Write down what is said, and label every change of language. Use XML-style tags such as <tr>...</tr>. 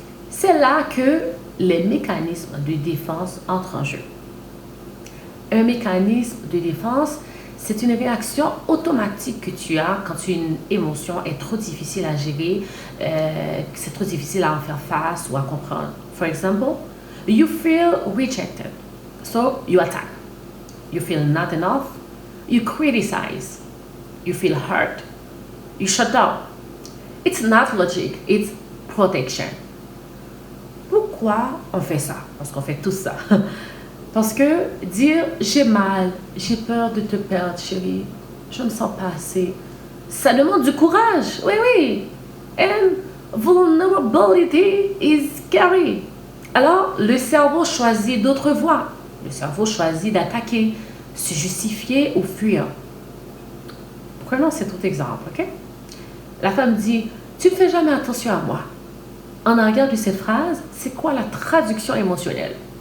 <fr>C'est là que les mécanismes de défense entrent en jeu. Un mécanisme de défense, c'est une réaction automatique que tu as quand une émotion est trop difficile à gérer, c'est trop difficile à en faire face ou à comprendre.</fr> <en>For example, you feel rejected, so you attack. You feel not enough, you criticize. You feel hurt, you shut down. It's not logic, it's protection.</en> <fr>Pourquoi on fait ça? Parce qu'on fait tout ça. Parce que dire j'ai mal, j'ai peur de te perdre, chérie, je ne me sens pas assez, ça demande du courage. Oui.</fr> <en>And vulnerability is scary.</en> <fr>Alors, le cerveau choisit d'autres voies. Le cerveau choisit d'attaquer, se justifier ou fuir. Prenons cet autre exemple, ok? La femme dit tu ne fais jamais attention à moi. En arrière de cette phrase, c'est quoi la traduction émotionnelle?</fr>